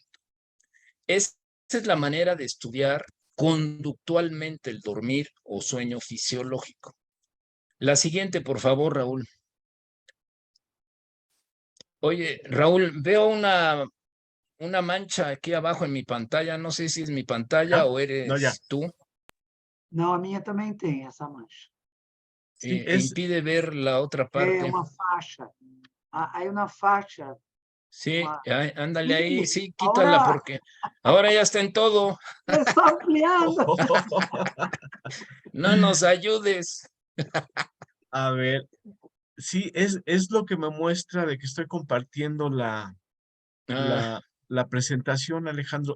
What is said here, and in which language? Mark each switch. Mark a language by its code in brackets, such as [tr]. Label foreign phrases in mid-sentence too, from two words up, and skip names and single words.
[es] Esa es la manera de estudiar conductualmente el dormir o sueño fisiológico. La siguiente, por favor, Raúl. Oye, Raúl, veo una mancha aquí abajo en mi pantalla. No sé si es mi pantalla ¿Ya? o No, ya. eres tú. [pt] Não, a minha também tem essa mancha. [es] Sí, Impide ver la otra [pt] É [es] parte. [pt] uma faixa. Aí na faixa. [es] Sí, [pt] Uma... [es] ándale ahí, Ih, sí, quítala porque ahora ya está en todo. está ampliando. No nos ayudes. A ver, sí, es lo que me muestra de que estoy compartiendo Ah, la presentación, Alejandro.